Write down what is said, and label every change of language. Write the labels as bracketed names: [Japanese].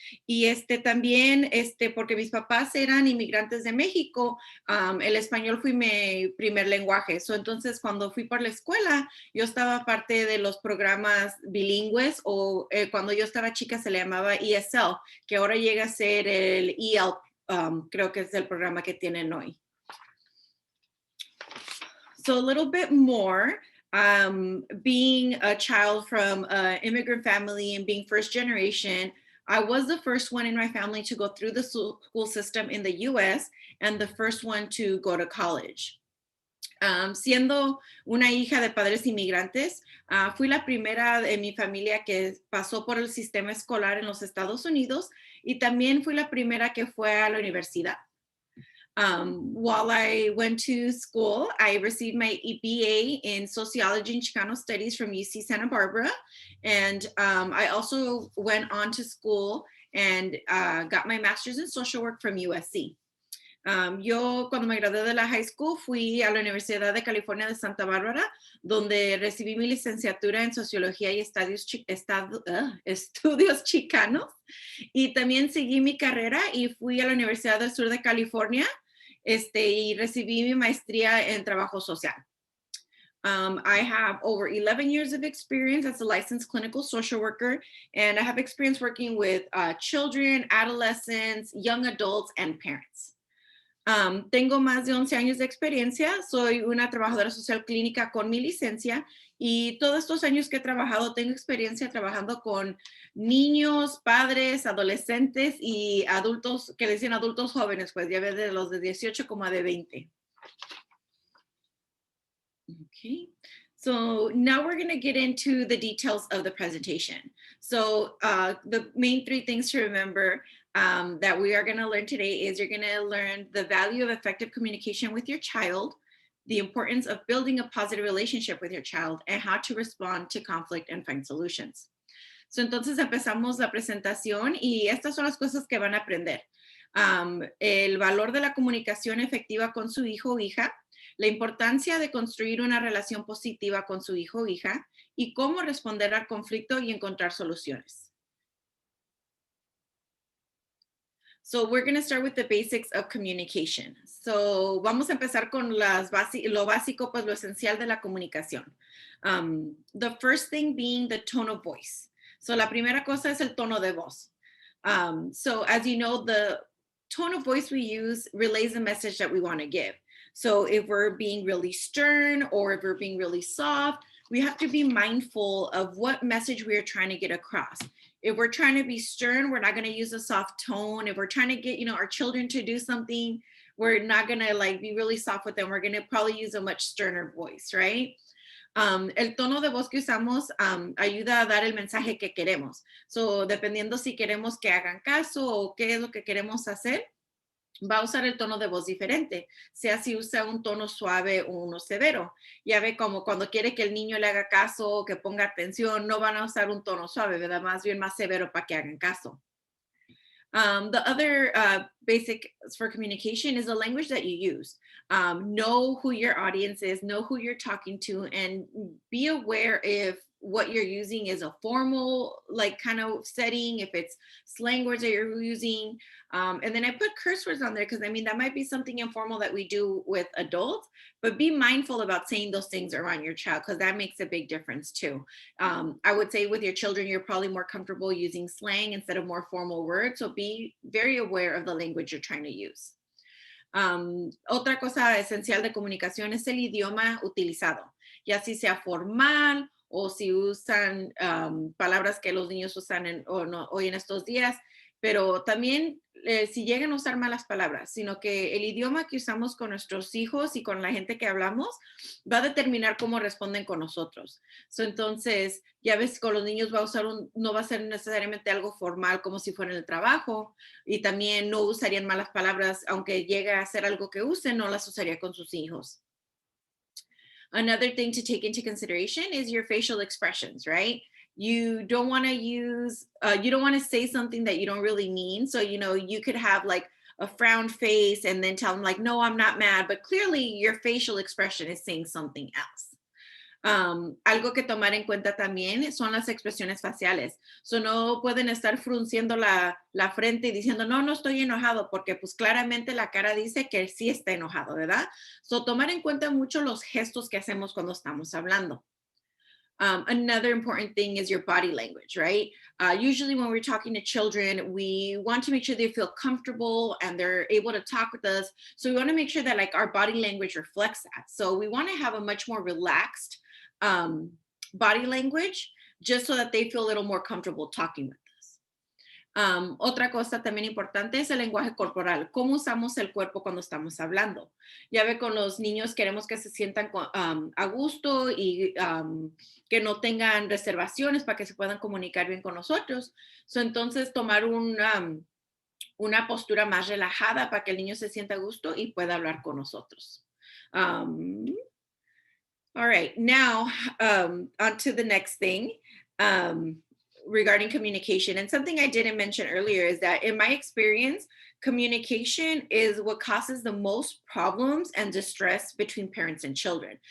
[Spanish] Y también, porque mis papás eran inmigrantes de México, el español fue mi primer lenguaje. Entonces, cuando fui por la escuela, yo estaba parte de los programas bilingües o cuando yo estaba chica se le llamaba ESL, que ahora llega a ser el EL, creo que es el programa que tienen hoy. [English] So a little bit more, being a child from an immigrant family and being first generation, I was the first one in my family to go through the school system in the US and the first one to go to college. [Spanish] Siendo una hija de padres inmigrantes, fui la primera de mi familia que pasó por el sistema escolar en los Estados Unidos y también fui la primera que fue a la universidad. [English] While I went to school, I received my BA in Sociology and Chicano Studies from UC Santa Barbara. And I also went on to school and got my master's in social work from USC. [Spanish] Yo cuando me gradué de la [English] high school [Spanish] fui a la Universidad de California de Santa Bárbara, donde recibí mi licenciatura en Sociología y Estudios Chicanos. Y también seguí mi carrera y fui a la Universidad del Sur de California y recibí mi maestría en Trabajo Social. [English] I have over 11 years of experience as a licensed clinical social worker, and I have experience working with children, adolescents, young adults, and parents. [Spanish] Tengo más de 11 años de experiencia, soy una trabajadora social clínica con mi licencia y todos estos años que he trabajado, tengo experiencia trabajando con niños, padres, adolescentes y adultos, que le dicen adultos jóvenes, pues ya ves de los de 18 como de 20. [English] Okay, so now we're going to get into the details of the presentation. So the main 3 things to remember that we are going to learn today is you're going to learn the value of effective communication with your child, the importance of building a positive relationship with your child, and how to respond to conflict and find solutions. So, [Spanish] entonces empezamos la presentación y estas son las cosas que van a aprender. El valor de la comunicación efectiva con su hijo o hija, la importancia de construir una relación positiva con su hijo o hija y cómo responder al conflicto y encontrar soluciones. [English] So we're going to start with the basics of communication. So [Spanish] vamos a empezar con lo básico, pues lo esencial de la comunicación. [English] The first thing being the tone of voice. So [Spanish] la primera cosa es el tono de voz. [English] So as you know, the tone of voice we use relays the message that we want to give. So if we're being really stern or if we're being really soft, we have to be mindful of what message we are trying to get across. If we're trying to be stern, we're not going to use a soft tone. If we're trying to get, our children to do something, we're not going to be really soft with them. We're going to probably use a much sterner voice, right? [Spanish] El tono de voz que usamos ayuda a dar el mensaje que queremos. [English] So, [Spanish] dependiendo si queremos que hagan caso o qué es lo que queremos hacer, va a usar el tono de voz diferente, sea si usa un tono suave o uno severo. Ya ve como cuando quiere que el niño le haga caso o que ponga atención, no van a usar un tono suave, ¿verdad? Más bien más severo para que hagan caso. [English] The other basic for communication is the language that you use. Know who your audience is, know who you're talking to, and be aware if what you're using is a formal kind of setting, if it's slang words that you're using. And then I put curse words on there because that might be something informal that we do with adults, but be mindful about saying those things around your child because that makes a big difference too. I would say with your children, you're probably more comfortable using slang instead of more formal words. So be very aware of the language you're trying to use. [Spanish] Otra cosa esencial de comunicación es el idioma utilizado, ya si sea formal o si usan palabras que los niños usan hoy en estos días, pero también si llegan a usar malas palabras, sino que el idioma que usamos con nuestros hijos y con la gente que hablamos va a determinar cómo responden con nosotros. Entonces, ya ves, con los niños no va a ser necesariamente algo formal como si fuera en el trabajo, y también no usarían malas palabras, aunque llegue a ser algo que usen, no las usaría con sus hijos. [English] Another thing to take into consideration is your facial expressions, right? You don't want to you don't want to say something that you don't really mean. So, you could have a frown face and then tell them no, I'm not mad, but clearly your facial expression is saying something else. [Spanish] Algo que tomar en cuenta también son las expresiones faciales. [English] So [Spanish] no pueden estar frunciendo la frente y diciendo, no estoy enojado, porque pues claramente la cara dice que sí está enojado, ¿verdad? [English] So [Spanish] tomar en cuenta mucho los gestos que hacemos cuando estamos hablando. [English] Another important thing is your body language, right? Usually when we're talking to children, we want to make sure they feel comfortable and they're able to talk with us. So we want to make sure that our body language reflects that. So we want to have a much more relaxed body language just so that they feel a little more comfortable talking with us. [Spanish] Otra cosa también importante es el lenguaje corporal. ¿Cómo usamos el cuerpo cuando estamos hablando? Ya ve, con los niños queremos que se sientan a gusto y que no tengan reservaciones para que se puedan comunicar bien con nosotros. Entonces, tomar una postura más relajada para que el niño se sienta a gusto y pueda hablar con nosotros. [English] All right, now on to the next thing. Regarding communication, and something I didn't mention earlier is that in my experience, communication is what causes the most problems and distress between parents and children.